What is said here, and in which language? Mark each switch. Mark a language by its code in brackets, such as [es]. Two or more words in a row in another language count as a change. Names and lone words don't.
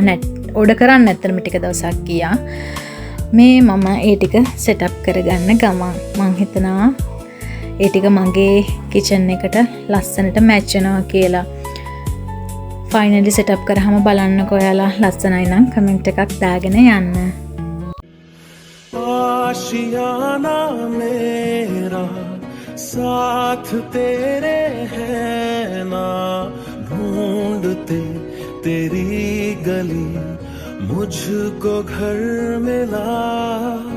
[si] ඕඩර් කරන්න ඇත්තටම ටික දවසක් ගියා. මේ මම ඒ ටික සෙටප් කරගන්න ගමන් මං හිතනවා ඒ ටික මගේ කිචන් එකට ලස්සනට මැච් වෙනවා කියලා. ෆයිනලි සෙටප් කරාම බලන්නකෝ ඔයාලා. ලස්සනයි නම් කමෙන්ට් එකක් දාගෙන යන්න. [hi] आशियाना मेरा साथ तेरे है ना ढूंढते तेरी गली मुझको घर मिला